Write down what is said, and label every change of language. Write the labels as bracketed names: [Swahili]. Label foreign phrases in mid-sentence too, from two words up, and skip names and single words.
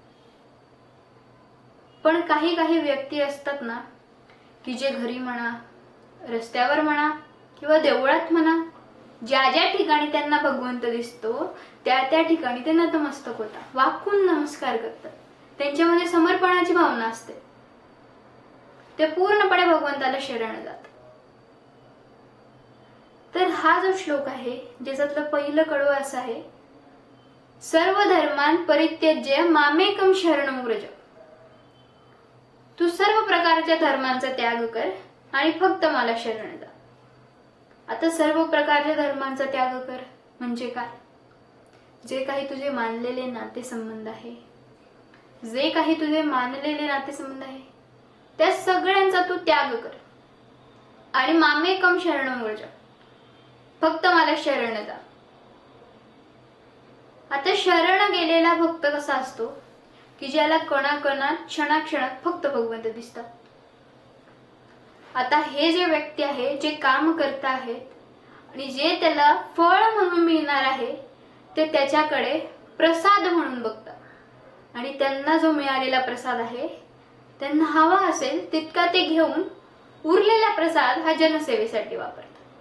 [Marathi] पण काही काही व्यक्ती असतात ना की जे घरी म्हणा, रस्त्यावर म्हणा किंवा देवळात म्हणा, ज्या ज्या ठिकाणी त्यांना भगवंत दिसतो त्या त्या ठिकाणी ते नतमस्तक होतात, वाकून नमस्कार करतात। त्यांच्यामध्ये समर्पणाची भावना असते, ते पूर्णपणे भगवंताला शरण जातात। तर हा जो श्लोक आहे ज्याच्यातलं पहिलं कडवं असं आहे, [Sanskrit] सर्व धर्मान् परित्यज्य मामेकं शरणं व्रज। [Marathi] तू सर्व प्रकारच्या धर्मांचा त्याग कर आणि फक्त मला शरण जा। आता सर्व प्रकारच्या धर्मांचा त्याग कर म्हणजे काय? जे काही तुझे मानलेले नातेसंबंध आहे, जे काही तुझे मानलेले नातेसंबंध आहे त्या सगळ्यांचा तू त्याग कर आणि [Sanskrit] मामेकं शरणं व्रज, [Marathi] फक्त मला शरण जा। आता शरण गेलेला भक्त कसा असतो की ज्याला कणाकणात क्षणाक्षणात फक्त भगवंत दिसतात। आता हे जे व्यक्ती आहे, जे काम करत आहेत आणि जे त्याला फळ म्हणून मिळणार आहे ते त्याच्याकडे प्रसाद म्हणून बघतात आणि त्यांना जो मिळालेला प्रसाद आहे त्यांना हवा असेल तितका ते घेऊन उरलेला प्रसाद हा जनसेवेसाठी वापरतात।